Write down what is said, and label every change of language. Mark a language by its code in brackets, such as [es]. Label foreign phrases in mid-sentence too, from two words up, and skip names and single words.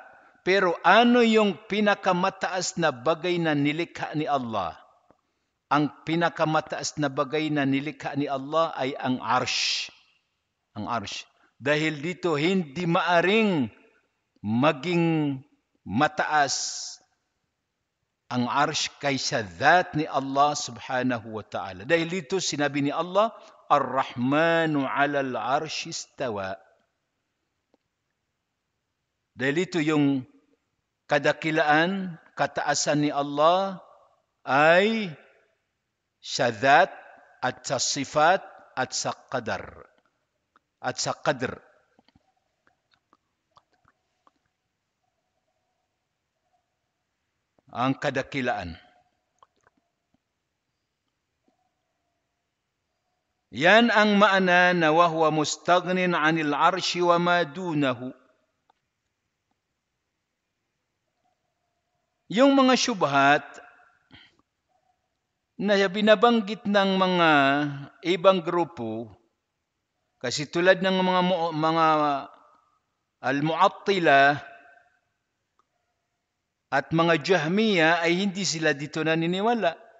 [tl] Pero ano yung pinakamataas na bagay na nilikha ni Allah? Ang pinakamataas na bagay na nilikha ni Allah ay ang arsh. Ang arsh. Dahil dito hindi maaring maging mataas ang arsh kaysa dhat ni Allah [ar] سبحانه وتعالى. [tl] Dahil dito sinabi ni Allah, [ar] الرحمن على العرش استوى. [tl] Dahil ito yung kadakilaan, kataasan ni Allah ay sa dhat at sa sifat at sa qadar. At sa qadr. Ang kadakilaan. Yan ang maana na [ar] وهو مستغن عن العرش وما دونه. [tl] Yung mga syubhat na binabanggit ng mga ibang grupo, kasi tulad ng mga al-mu'attila at mga Jahmiya ay hindi sila dito naniniwala.